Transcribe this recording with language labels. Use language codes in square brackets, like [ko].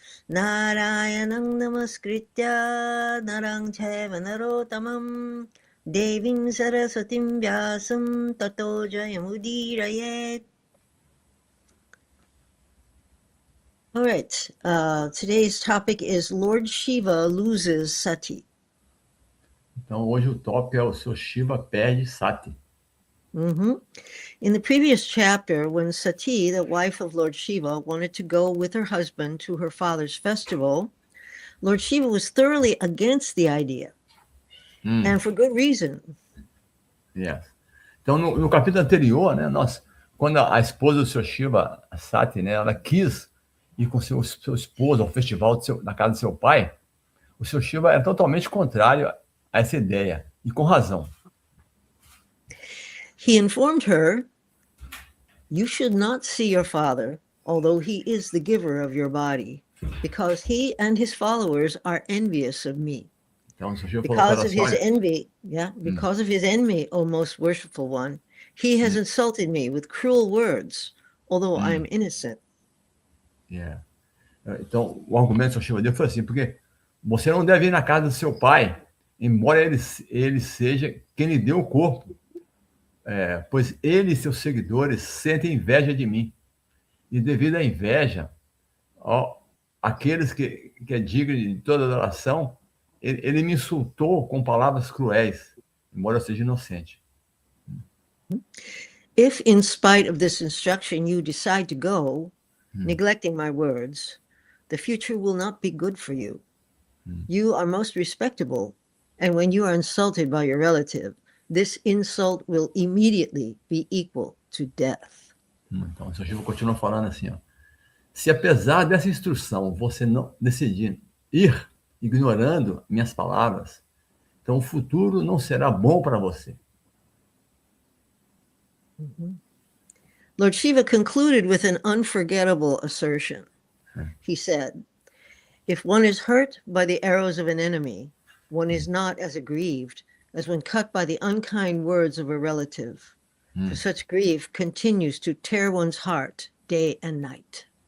[sa] Narayanam Namaskritya Narang Chaiva Narottamam Devim Saraswatim Vyasam Tato Jayamudirayet. [en] All right, today's topic is Lord Shiva loses sati. [pt] Então, hoje o tópico é o Sr. Shiva perde Sati. [en] In the previous chapter, when Sati, the wife of Lord Shiva, wanted to go with her husband to her father's festival, Lord Shiva was thoroughly against the idea, and for good reason. Yes. [pt] Então, no capítulo anterior, né, quando a esposa do Sr. Shiva, a Sati, né, ela quis ir com seu esposo ao festival na casa do seu pai, o Sr. Shiva era totalmente contrário a essa ideia, e com razão. [en] He informed her, "You should not see your father, although he is the giver of your body, because he and his followers are envious of me. [pt] Então, o Sr. Shiva [en] Because of his envy, because of his envy, O most worshipful one, he has insulted me with cruel words, although I am innocent." [pt] Yeah. Então, o argumento do Sr. Shiva foi assim, porque você não deve ir na casa do seu pai, embora ele seja quem lhe deu o corpo, pois ele e seus seguidores sentem inveja de mim. E devido à inveja, aqueles que é digno de toda adoração, ele me insultou com palavras cruéis, embora eu seja inocente. [en] If in spite of this instruction you decide to go, neglecting my words, the future will not be good for you. You are most respectable, and when you are insulted by your relative, this insult will immediately be equal to death. [pt] Então, o Sr. Shiva continua falando assim, se apesar dessa instrução você não decidir ir ignorando minhas palavras, então o futuro não será bom para você. [en] Lord Shiva concluded with an unforgettable assertion. He said, "If one is hurt by the arrows of an enemy, one is not as aggrieved as when cut by the unkind words of a relative. For such grief continues to tear one's heart day and night."